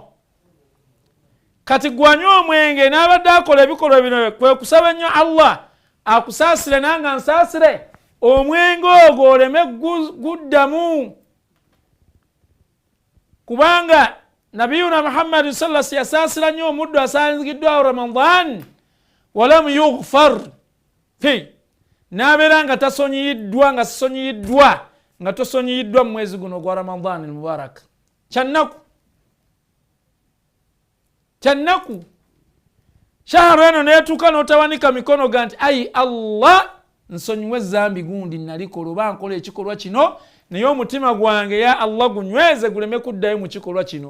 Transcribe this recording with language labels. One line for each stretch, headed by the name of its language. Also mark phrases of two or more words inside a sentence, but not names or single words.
Ganda: Kati gwanywa omwenge n'abadde akola ebikolwa bino, kwe kusaba nnyo Allah akusaasire nange ansaasire, omwenge ogwo oleme guddamu. Kubanga Nabiyuna Muhammad
Arabic: صلى الله عليه وسلم
Ganda: yasaasira nnyo omuddu asangiddwawo Ramadan,
Arabic: ولم يغفر في,
Ganda: nabeera nga tasonyiyiddwa nga sisonyiyiddwa nga tosonyiyiddwa mu mwezi guno gwa Ramadhan al-Mubarak kyannaku shahru eno neetuuka n'otawanika mikono ga nti ayi Allah nsonyiwe zambi gundi nalikola oba nkola ekikolwa kino naye omutima gwange
Arabic: يا الله
Ganda: gunyweze guleme kuddayo mu kikolwa kino.